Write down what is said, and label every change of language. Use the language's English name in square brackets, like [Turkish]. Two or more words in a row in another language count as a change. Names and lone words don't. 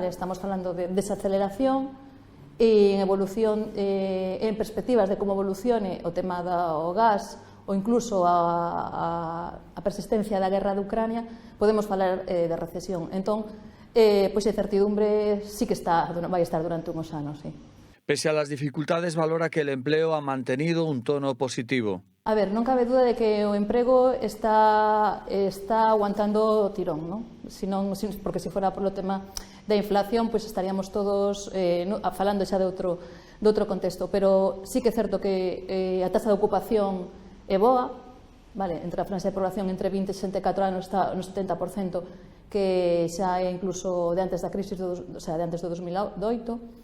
[Galician] Estamos falando de desaceleración e en evolución, en perspectivas de como evolucione o tema do gas ou incluso a persistencia da guerra de Ucrania, podemos falar de recesión. Entón, pois a incertidumbre sí que vai estar durante uns anos, sí. [Spanish] Pese a las dificultades, valora que el empleo ha mantenido un tono positivo. [Galician] A ver, non cabe duda de que o emprego está aguantando o tirón, non? Porque se fora polo tema da inflación, pois estaríamos todos falando xa de outro contexto, pero sí que é certo que a taxa de ocupación é boa, vale, entre a franja de población entre 20 e 64 anos está no 70%, que xa é incluso de antes da crisis, [Spanish] o sea, [Galician] de antes do 2008.